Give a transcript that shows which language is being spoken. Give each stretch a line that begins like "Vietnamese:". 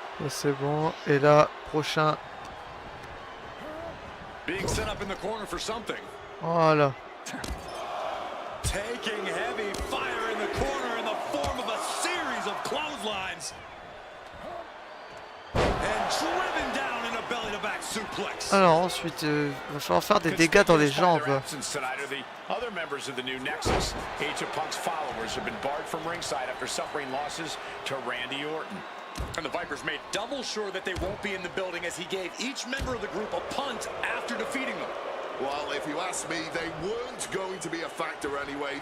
French: C'est bon. Et là, prochain.
English: Being set up in the corner for something.
French: Voilà.
English: Taking heavy fire in the corner in the form of a series of clotheslines. And driven down in a belly-to-back suplex.
French: Alors ensuite, il va falloir faire des dégâts dans les jambes.
English: Other members of the new Nexus, each of Punk's followers have been barred from ringside after suffering losses to Randy Orton. And the Vipers made double sure that they won't be in the building as he gave each member of the group a punt after defeating them. Well, if you ask me, they weren't going to be a factor anyway.